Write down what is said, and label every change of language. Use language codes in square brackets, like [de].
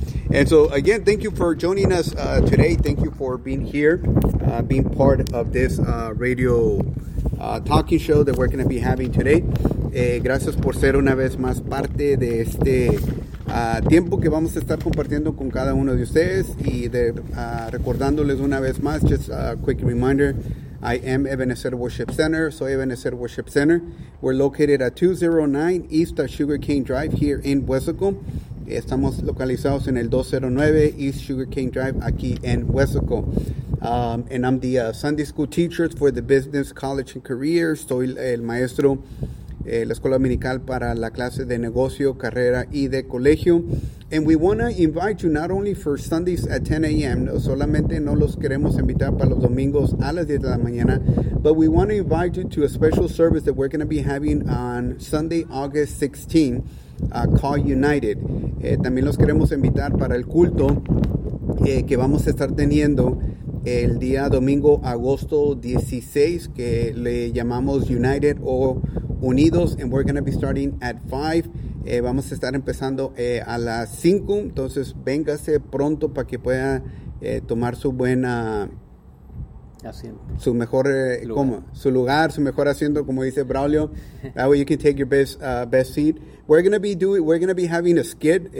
[en] and so again, thank you for joining us today, thank you for being here, being part of this radio talking show that we're going to be having today. [es] Gracias por ser una vez más parte de este tiempo que vamos a estar compartiendo con cada uno de ustedes y de recordándoles una vez más, [en] just a quick reminder, I am [es] Ebenezer Worship Center, soy Ebenezer Worship Center. [en] We're located at 209 East Sugar Cane Drive here in Weslaco. [es] Estamos localizados en el 209 East Sugar Cane Drive aquí en Weslaco. [en] And I'm the Sunday School Teacher for the Business College and Career. [es] Soy el maestro de la Escuela Dominical para la clase de negocio, carrera y de colegio. [en] And we want to invite you not only for Sundays at 10 a.m., [es] no, solamente no los queremos invitar para los domingos a las 10 de la mañana, [en] but we want to invite you to a special service that we're going to be having on Sunday, August 16th, Call United. [es] También los queremos invitar para el culto que vamos a estar teniendo el día domingo, agosto 16, que le llamamos United o Unidos, [en] and we're going to be starting at 5. [es] Vamos a estar empezando a las 5, entonces véngase pronto para que pueda tomar su buena asiento. Su mejor su lugar, su mejor asiento, como dice Braulio. [en] That way you can take your best seat. We're going to be having a skit.